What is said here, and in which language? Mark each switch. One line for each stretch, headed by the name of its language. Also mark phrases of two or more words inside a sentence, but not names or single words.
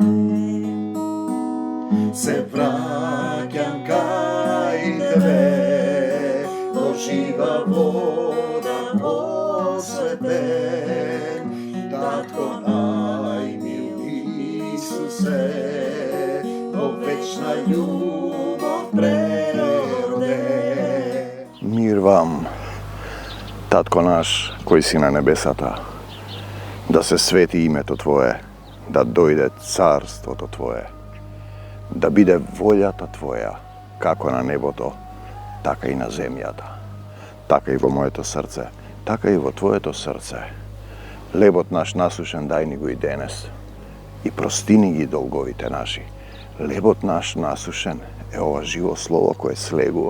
Macedonian: Se vraćam kaj tebe, o živa voda osveten, Tatko najmiliji Isuse, o večna ljubav prerode. Mir vam, Tatko naš koji si na nebesata, da se sveti ime to Tvoje, da dojde carstvo to Tvoje, da bide voljata Tvoja, kako na neboto, така и на земјата, така и во моето срце, така и во Твоето срце. Лебот наш насушен дај ни го и денес, и простини ги долговите наши. Лебот наш насушен е ова живо слово кое слегува.